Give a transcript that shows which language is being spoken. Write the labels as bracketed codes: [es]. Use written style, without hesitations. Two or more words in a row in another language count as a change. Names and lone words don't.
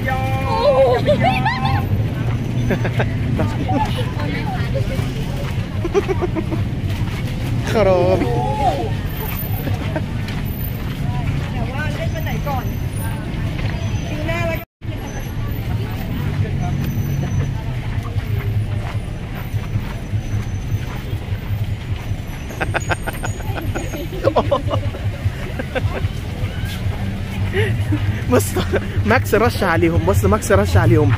[th] ครับ แต่ว่าเล่นไปไหนก่อนปีหน้าแล้ว [ar] بص ماكس رش عليهم، بص ماكس رش عليهم.